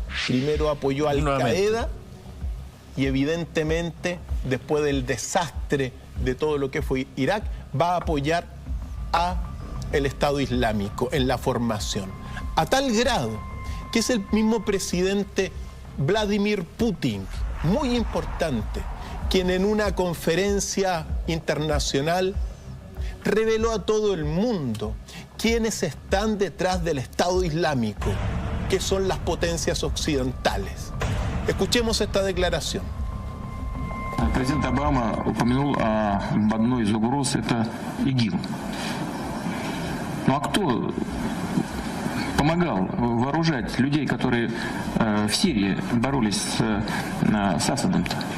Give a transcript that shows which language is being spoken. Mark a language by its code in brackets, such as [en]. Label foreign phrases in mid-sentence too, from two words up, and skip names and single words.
[es] Primero apoyó a Al-Qaeda y evidentemente después del desastre de todo lo que fue Irak, va a apoyar a el Estado Islámico en la formación, a tal grado que es el mismo presidente Vladimir Putin, muy importante, quien en una conferencia internacional reveló a todo el mundo quiénes están detrás del Estado Islámico. que son las potencias occidentales. Escuchemos esta declaración. [ru] Президент Обама упомянул об одной из угроз, это ИГИЛ. Ну а кто помогал вооружать людей, которые в Сирии боролись с Асадом-то?